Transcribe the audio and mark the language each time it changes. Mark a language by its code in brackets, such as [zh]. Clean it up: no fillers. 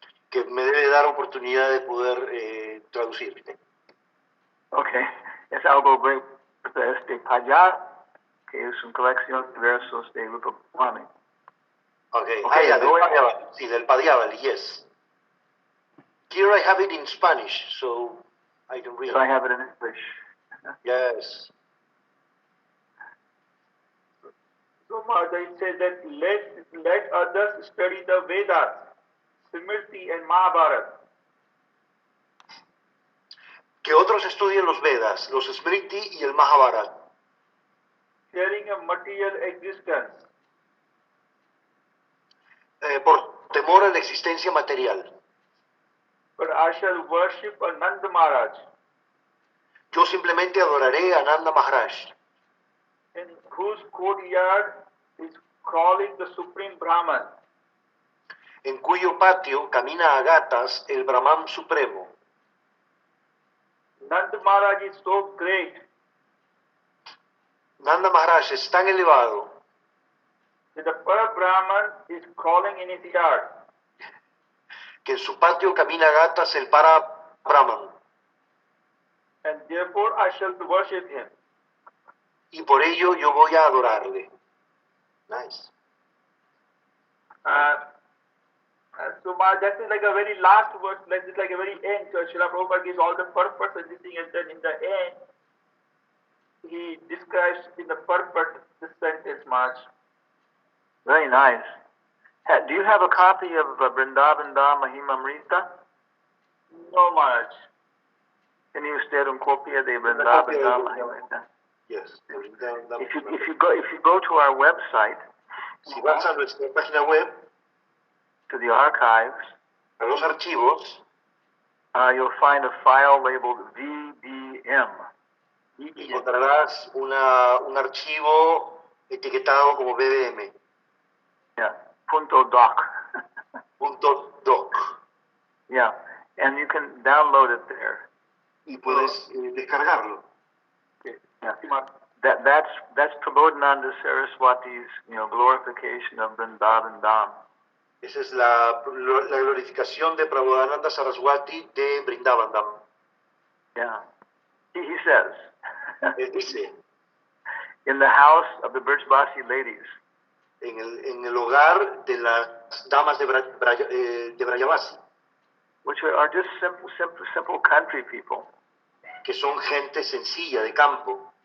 [es] Que me debe dar oportunidad de poder traducir. [en] Okay. [es] Es algo breve de este Payar, que es una colección de versos de Rupa Goswami. [en] Okay. Del Padyavali, yes. Here I have it in Spanish, so I can read So I have it in English. Yes. So, Maharaj, it says that let others study the Vedas, Smriti and Mahabharata. [es] Que otros estudien los Vedas, los Smriti y el Mahabharata. [en] Sharing a material existence. [es] Por temor a la existencia material. [en] But I shall worship Ananda Maharaj. [es] Yo simplemente adoraré a Nanda Maharaj. [en] In whose courtyard is crawling the Supreme Brahman. [es] En cuyo patio camina a gatas el Brahman Supremo. [en] Nanda Maharaj is so great. [es] Nanda Maharaj es tan elevado [en] That the Para Brahman is crawling in his yard. [es] que en su patio camina a gatas el Para Brahman. [en] And therefore I shall worship him. [es] Y por ello yo voy a adorarle. Nice. [en] So that is like a very last verse, like it's like a very end. So Srila Prabhupada gives all the purpose and this thing, and then in the end, he describes in the purpose this sentence, Maharaj. Very nice. Do you have a copy of Vrindavan Dham Mahimamrita? No, Maharaj. Can you state un copia de Vrindavan Dham Mahimamrita? Yes. If you go to our website, [es] Si vas a nuestra página web, [en] to the archives, [es] a los archivos, [en] you'll find a file labeled VBM. [es] encontrarás un archivo etiquetado como BBM, [en] Yeah, .doc. .doc, Yeah, and you can download it there. [es] y puedes descargarlo. [en] Yeah. That's Prabodhananda Saraswati's, glorification of Vrindavan Dham. [es] Esa es la glorificación de Prabodhananda Saraswati de Vrindavan Dham. [en] Yeah. He says, [es] Él dice, [en] in the house of the Birchbasi ladies, [es] en el hogar de las damas de Brayavasi, [en] which are just simple country people. [es] que son gente sencilla de campo,